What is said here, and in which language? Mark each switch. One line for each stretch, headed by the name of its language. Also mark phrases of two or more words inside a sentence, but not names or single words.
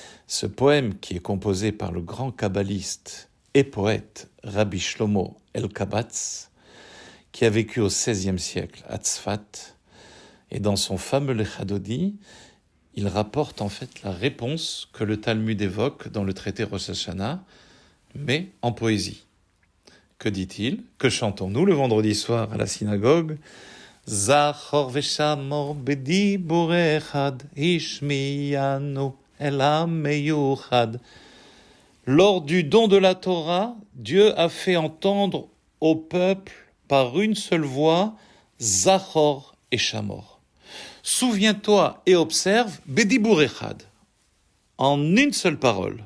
French: Ce poème, qui est composé par le grand kabbaliste et poète Rabbi Shlomo El-Kabatz, qui a vécu au XVIe siècle à Tzfat, et dans son fameux Lechadodi, il rapporte en fait la réponse que le Talmud évoque dans le traité Rosh Hashanah, mais en poésie. Que dit-il? Que chantons-nous le vendredi soir à la synagogue?
Hebrew: זכור ושמור בדבור אחד השמיענו אל המיוחד.
French: Lors du don de la Torah, Dieu a fait entendre au peuple par une seule voix, Zachor et Shamor. Souviens-toi et observe,
Hebrew: בדבור אחד,
French: en une seule parole.